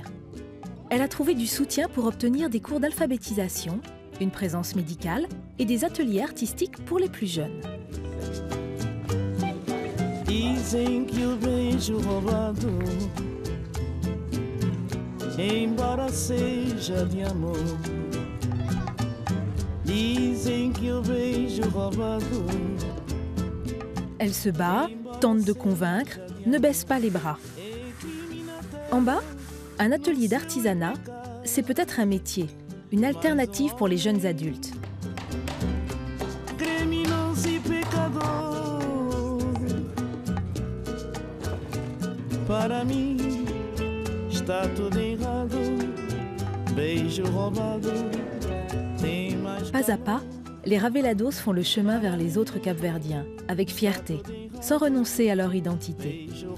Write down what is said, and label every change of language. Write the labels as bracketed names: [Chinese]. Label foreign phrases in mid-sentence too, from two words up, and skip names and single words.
[French] Elle a trouvé du soutien pour obtenir des cours d'alphabétisation, une présence médicale et des ateliers artistiques pour les plus jeunes. [Portuguese] Dizem que o beijo roubado, embora seja de amor. Dizem que o beijo roubado. [French] Elle se bat, tente de convaincre, ne baisse pas les bras. En bas, un atelier d'artisanat, c'est peut-être un métier, une alternative pour les jeunes adultes. Pas à pas, les Ravelados font le chemin vers les autres Capverdiens, avec fierté, sans renoncer à leur identité.